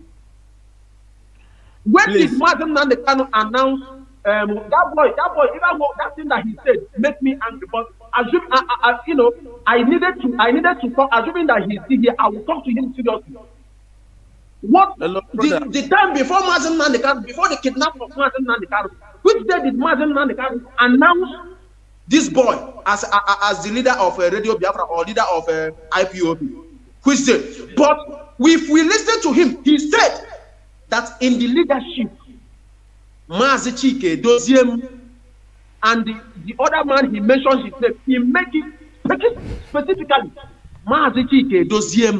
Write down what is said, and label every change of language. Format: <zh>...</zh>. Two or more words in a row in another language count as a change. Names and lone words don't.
<en>When did Mazi Nnamdi Kanu announce that boy, even that thing that he said made me angry. But assume, I needed to talk. Assuming that he's here, I will talk to him seriously. What the time before Mazi Nnamdi Kanu, before the kidnapping of Mazi Nnamdi Kanu, which day did Mazi Nnamdi Kanu announce this boy as the leader of Radio Biafra or leader of IPOB? Which day? But if we listen to him, he said that in the leadership, Mazi Doziem and the other man he mentioned his name, he make it specifically Mazi Doziem.</en>